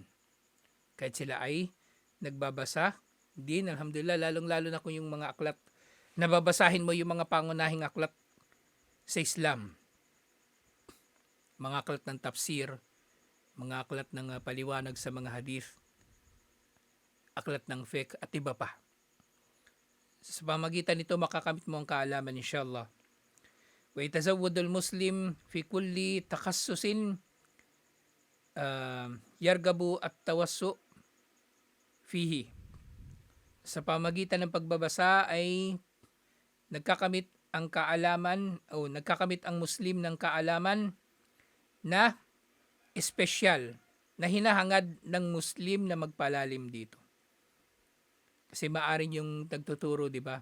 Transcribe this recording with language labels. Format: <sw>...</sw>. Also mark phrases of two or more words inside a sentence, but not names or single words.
<tl>Kahit sila ay nagbabasa din, alhamdulillah, lalong-lalo na kung yung mga aklat, nababasahin mo yung mga pangunahing aklat sa Islam. Mga aklat ng tafsir, mga aklat ng paliwanag sa mga hadith, aklat ng fiqh at iba pa. Sa pamagitan nito, makakamit mo ang kaalaman, inshallah.</tl> <ar>ويتزود المسلم في كل تخصص يرغب التوسع فيه.</ar> <tl>Sa pamagitan ng pagbabasa ay nagkakamit ang kaalaman o nagkakamit ang Muslim ng kaalaman na espesyal na hinahangad ng Muslim na magpalalim dito. Kasi maaring yung nagtuturo, di ba?</tl>